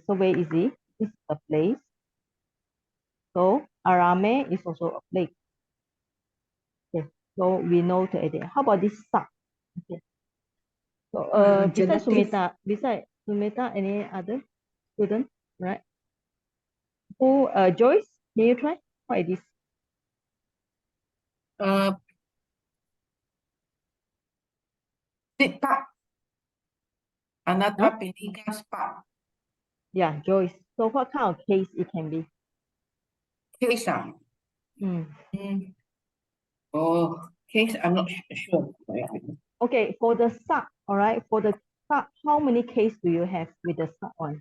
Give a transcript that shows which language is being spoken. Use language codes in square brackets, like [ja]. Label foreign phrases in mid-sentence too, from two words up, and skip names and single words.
[en] So where is it? It's a place. So Arame is also a place. Okay, so we know to edit. How about this Sak? Okay. So besides Sumita, any other student, right? Who Joyce, can you try? What is this? Sutta. Anatta Pindika's park. Yeah, Joyce. So what kind of case it can be? Case. Oh, case, I'm not sure. Okay, for the sub, all right, for the sub, how many case do you have with the sub one?